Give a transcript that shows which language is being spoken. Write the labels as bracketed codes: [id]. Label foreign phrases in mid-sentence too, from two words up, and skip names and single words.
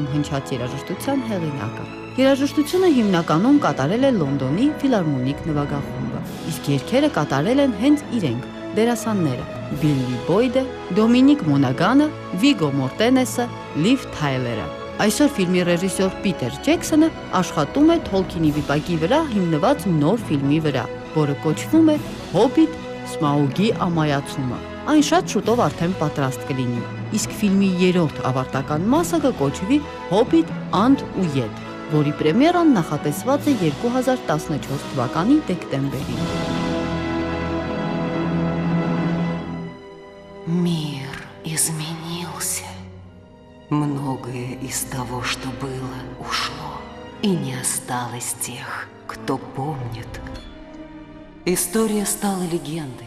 [hy] հնչած երաժշտության հեղինակը։ Երաժշտությունը հիմնականում կատարել է Լոնդոնի ֆիլհարմոնիկ նվագախումբը, իսկ երգերը կատարել են հենց իրենք։ դերասանները՝ Բիլլի Բոյդը, Դոմինիկ Մոնագանը, Վիգո Մորտենեսը, Լիվ Թայլերը։ Այսօր ֆիլմի ռեժիսոր Պիտեր Ջեքսոնը աշխատում է Թոլքինի վիպակի վրա հիմնված նոր ֆիլմի վրա, որը կոչվում է Հոբիտ. Սմաուգի ամայացումը։ Այն շատ շուտով արդեն պատրաստ կլինի։ Իսկ ֆիլմի երրորդ ավարտական մասը կկոչվի Հոբիտ. Անդ ու ետ, որի պրեմիերան նախատեսված է 2014 թվականի դեկտեմբերին։ [ru] Мир изменился. Многое из того, что было, ушло. И не осталось тех, кто помнит. История стала легендой.